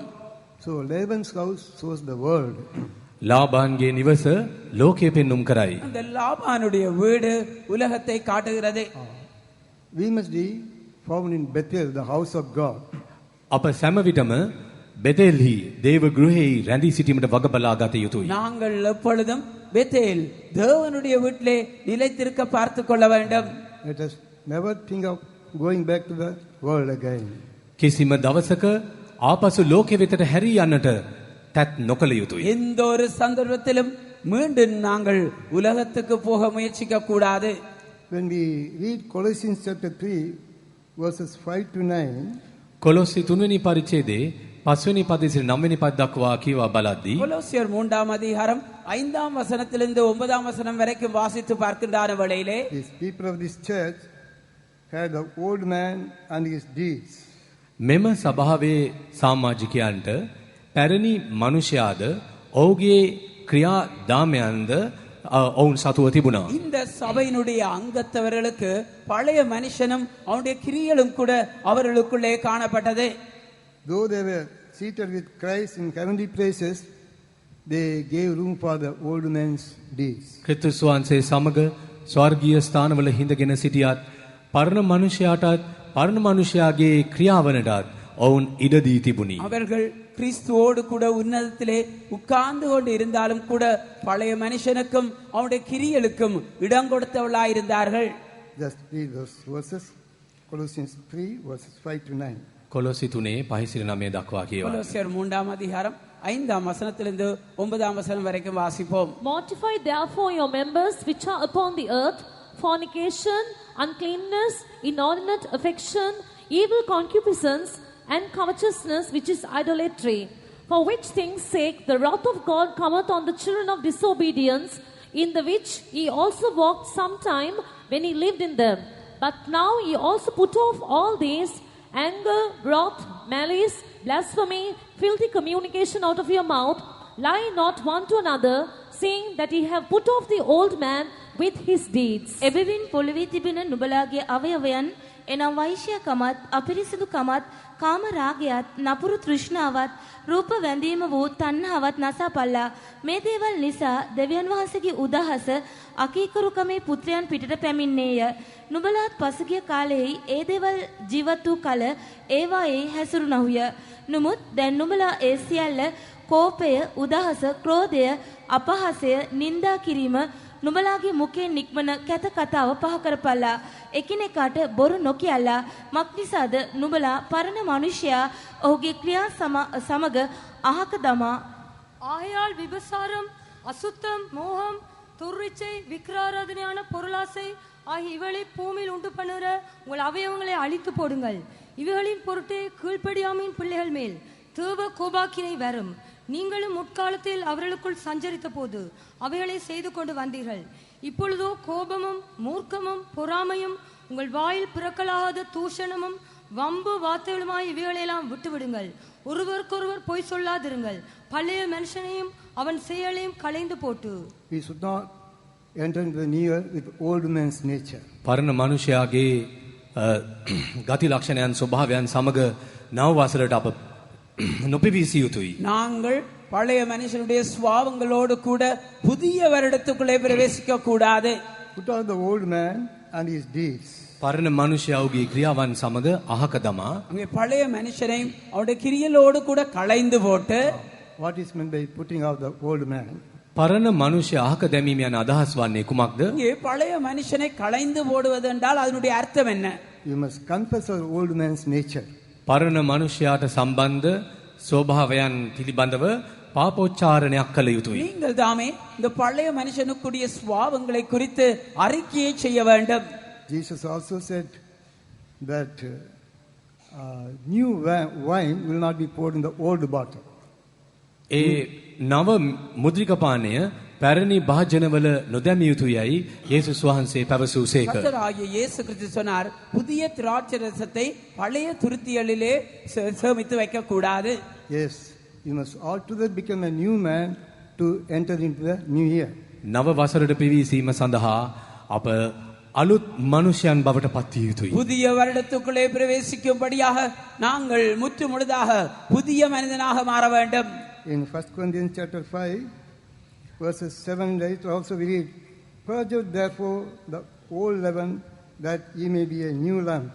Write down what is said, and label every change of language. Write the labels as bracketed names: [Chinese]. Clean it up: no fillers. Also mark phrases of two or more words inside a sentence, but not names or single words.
[English] So Laban's house shows the world. [Sinhala] ලාබාන්ගේ නිවස ලෝකයේ පෙන්눔 කරයි. [Tamil] அந்த லாபானுடைய வீடு உலகத்தை காட்டுகிறது. [English] We must be found in Bethel, the house of God. [Sinhala] අප සෑම විටම බෙතෙල්හි දේව ගෘහෙහි රැඳී සිටීමට වග බලා ගත යුතුයි. [Tamil] நாங்கள் எப்பொழுதும் பெத்தேல் தேவனுடைய வீட்டிலே நிலைத்திருக்க பார்த்து கொள்ள வேண்டும். [English] Let us never think of going back to the world again. [Sinhala] කිසිම දවසක ආපසු ලෝකෙ වෙතට හැරී යන්නට තත් නොකළ යුතුයි. [Tamil] எந்த ஒரு சந்தர்ப்பத்திலும் மீண்டும் நாங்கள் உலகத்துக்கு போக முயற்சிக்க கூடாது. [English] When we read Colossians chapter 3, verses 5 to 9, [Sinhala] කොලොස්සි 3 වෙනි පරිච්ඡේදයේ 5 වෙනි පදයේ සිට 9 වෙනි පද දක්වා කියවා බලද්දී [Tamil] கொலோசியர் 3ஆம் அதிகாரம் 5ஆம் வசனத்திலிருந்து 9ஆம் வசனம் வரைக்கும் வாசித்து பார்க்கின்ற வேளையிலே [English] these people of this church had the old man and his deeds. [Sinhala] මෙම සභාවේ සමාජිකයන්ට පැරණි මනුෂ්‍යයාද ඔහුගේ ක්‍රියාදාමයන්ද ඔවුන් සතුව තිබුණා. [Tamil] இந்த சபையினுடைய அங்கத்தவர்களுக்கு பழைய மனுஷனும் அவனுடைய கிரியைகளும் கூட அவர்களுக்குள்ளே காணப்பட்டது. [English] Though they were seated with Christ in heavenly places, they gave room for the old man's deeds. [Sinhala] ක්‍රිස්තුස් වහන්සේ සමග ස්වර්ගීය ස්ථානවල හිඳගෙන සිටියත් පරණ මනුෂ්‍යයාටත් පරණ මනුෂ්‍යයාගේ ක්‍රියාවනටත් ඔවුන් ඉඩ දී තිබුණි. [Tamil] அவர்கள் கிறிஸ்துவோடு கூட உன்னதத்திலே உட்கார்ந்து கொண்டு இருந்தாலும் கூட பழைய மனுஷனுக்கும் அவனுடைய கிரியைகளுக்கும் இடம் கொடுத்தவர்களாயிருந்தார்கள். [English] Just read those verses. Colossians 3, verses 5 to 9. [Sinhala] කොලොසි 3 5-9 දක්වා කියවා. [Tamil] கொலோசியர் 3ஆம் அதிகாரம் 5ஆம் வசனத்திலிருந்து 9ஆம் வசனம் வரைக்கும் வாசிப்போம். [English] Mortify therefore your members which are upon the earth, fornication, uncleanness, inordinate affection, evil concupiscence, and covetousness, which is idolatry. For which things' sake the wrath of God cometh on the children of disobedience, in the which ye also walked sometime when ye lived in them. But now ye also put off all these: anger, wrath, malice, blasphemy, filthy communication out of your mouth. Lie not one to another, seeing that ye have put off the old man with his deeds. [Sinhala] එබැවින් පොළවේ තිබෙන නුඹලාගේ අවයවයන් එනම් වෛශ්‍යකමත් අපිරිසිදුකමත් කාම රාගයත් නපුරු තෘෂ්ණාවත් රූප වැඳීම වූ තණ්හාවත් නසාපල්ලා. මේ දේවල් නිසා දෙවියන් වහන්සේගේ උදහස අකීකරුකමේ පුත්‍රයන් පිටට පැමිණේය. නුඹලාත් පසුගිය කාලෙහි ඒ දේවල් ජීවත් වූ කල ඒවායේ හැසිරුණහුය. නමුත් දැන් නුඹලා ඒ සියල්ල කෝපය, උදහස, ක්‍රෝධය, අපහාසය, නින්දා කිරීම නුඹලාගේ මුඛයෙන් නික්මන කැත කතාව පහ කරපල්ලා. එකිනෙකාට බොරු නොකියලා. මක්නිසාද නුඹලා පරණ මනුෂ්‍යයා ඔහුගේ ක්‍රියා සමග අහක දමා [Tamil] ஆகையால் விபசாரம், அசுத்தம், மோகம், துர்ரிச்சை, விக்கிராராதனையான பொருளாசை ஆகிய இவளை பூமியில் உண்டு பண்ணுகிற உங்கள் அவயவங்களை அழித்து போடுங்கள். இவைகளின் பொருட்டே கீழ்ப்படியாமையின் பிள்ளைகள் மேல் தேவ கோபாக்கினை வரும். நீங்களும் முற்காலத்தில் அவர்களுக்குள் சஞ்சரித்த போது அவைகளை செய்து கொண்டு வந்தீர்கள். இப்பொழுதோ கோபமும் மூர்க்கமும் பொறாமையும் உங்கள் வாயில் பிறக்கலாகாத தூஷணமும் வம்பு வார்த்தைகளுமாய் இவைகளெல்லாம் விட்டுவிடுங்கள். ஒருவருக்கொருவர் பொய் சொல்லாதிருங்கள். பழைய மனுஷனையும் அவன் செயலையும் களைந்து போட்டு. [English] We should not enter into the new year with old man's nature. [Sinhala] පරණ මනුෂ්‍යයාගේ ගති ලක්ෂණයන් ස්වභාවයන් සමග නව වසරට අප නොපිවිසිය යුතුයි. [Tamil] நாங்கள் பழைய மனுஷனுடைய சுவாவங்களோடு கூட புதிய வருடத்துக்குள்ளே பிரவேசிக்க கூடாது. [English] Put on the old man and his deeds. [Sinhala] පරණ මනුෂ්‍යයාගේ ක්‍රියාවන් සමග අහක දමා [Tamil] அங்கே பழைய மனுஷனையும் அவருடைய கிரியலோடு கூட களைந்து போட்டு. [English] What is meant by putting out the old man? [Sinhala] පරණ මනුෂ්‍ය අහක දැමීම යන අදහස් වන්නේ කුමක්ද? [Tamil] இங்கே பழைய மனுஷனை களைந்து போடுவது என்றால் அதனுடைய அர்த்தம் என்ன? [English] You must confess our old man's nature. [Sinhala] පරණ මනුෂ්‍යයාට සම්බන්ධ ස්වභාවයන් පිළිබඳව පාපෝච්චාරණයක් කළ යුතුයි. [Tamil] நீங்கள் தாமே இந்த பழைய மனுஷனுக்குரிய சுவாவங்களை குறித்து அறிக்கையை செய்ய வேண்டும். [English] Jesus also said that new wine will not be poured in the old bottle. [Sinhala] ඒ නව මුද්‍රික පානය පැරණි භාජනවල නොදැමිය යුතුයයි යේසුස් වහන්සේ පැවසූසේක. [Tamil] கர்த்தராகிய இயேசு கிறிஸ்து சொன்னார், புதிய திராட்சை ரசத்தை பழைய துருத்திகளிலே சேமித்து வைக்க கூடாது. [English] Yes, you must altogether become a new man to enter into the new year. [Sinhala] නව වසරට පිවිසීම සඳහා අප අලුත් මනුෂ්‍යයන් බවට පත්විය යුතුයි. [Tamil] புதிய வருடத்துக்குள்ளே பிரவேசிக்கும்படியாக நாங்கள் முற்று முழுதாக புதிய மனிதனாக மாற வேண்டும். [English] In 1 Corinthians chapter 5, verses 7 and 8 also we read, "Purge out therefore the old leaven, that ye may be a new lump,